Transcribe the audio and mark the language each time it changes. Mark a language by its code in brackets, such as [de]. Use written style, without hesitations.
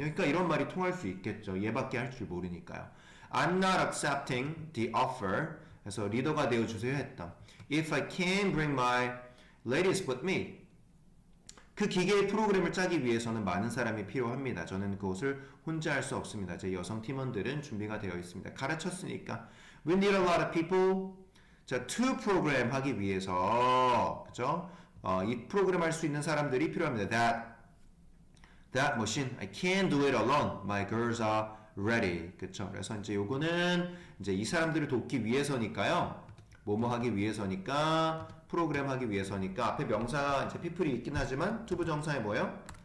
[ko] 그러니까 이런 말이 통할 수 있겠죠. 얘밖에 할 줄 모르니까요. [en] I'm not accepting the offer. [ko] 그래서 리더가 되어주세요 했다. [en] If I can bring my ladies with me. [ko] 그 기계의 프로그램을 짜기 위해서는 많은 사람이 필요합니다. 저는 그것을 혼자 할 수 없습니다. 제 여성 팀원들은 준비가 되어 있습니다. 가르쳤으니까. [en] We need a lot of people. [ko] 자, to program 하기 위해서, 그죠? 이 프로그램 할 수 있는 사람들이 필요합니다. [en] That machine, I can't do it alone. My girls are ready. [ko] 그쵸? 그래서 이제 요거는 이제 이 사람들을 돕기 위해서니까요. 뭐뭐 하기 위해서니까, 프로그램 하기 위해서니까 앞에 명사 이제 people이 있긴 하지만 투부정사의 뭐예요?